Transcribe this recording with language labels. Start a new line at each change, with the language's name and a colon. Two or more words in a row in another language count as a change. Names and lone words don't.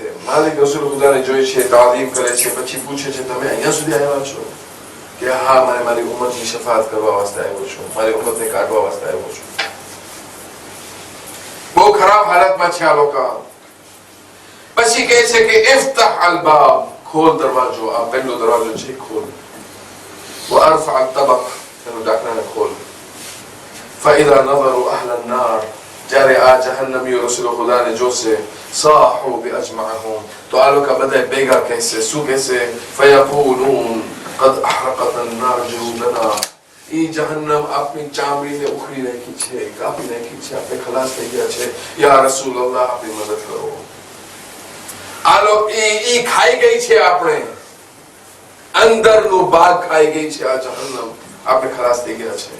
Gujarati: માલિક રસૂલ ખુદાને જોઈ છે, તાદીમ કરે છે, પછી પૂછે છે તમે અહીંયા સુધી આવ્યા છો? કે હા, મારે મારી ઉમ્મતની શફાઅત કરવા વાસ્તે આવ્યો છું, મારી ઉમ્મતને કાઢવા વાસ્તે આવ્યો છું. બહુ ખરાબ હાલતમાં છે આ લોકો. પછી કહે છે કે
Arabic: افتح الباب,
Gujarati: ખોલ દરવાજો, આ પહેલો દરવાજો છે ખોલ.
Arabic: وارفع الطبق,
Gujarati: એનો ઢાંકણાને ખોલ.
Arabic: فاذا نظروا اهل النار,
Gujarati: જ્યારે આ જહન્નમીઓ રસૂલ ખુદાને જોશે
Arabic: صاحوا باجمعهم,
Gujarati: તો આ લોકો બધા ભેગા કહેશે. શું કહેશે?
Arabic: فيقولون قد احرقت النار جلودنا,
Gujarati: ઈ જહન્નમ આપની ચામડીને ઉખડી નાખી છે, કાપી નાખી છે, આપણે ખલાસ થઈ ગયા છે.
Arabic: يا رسول الله,
Gujarati: આપણી મદદ કરો. આ લોકો ઈ ખાઈ ગઈ છે, આપણે અંદરનું ભાગ ખાઈ ગઈ છે આ જહન્નમ, આપણે ખલાસ થઈ ગયા છે.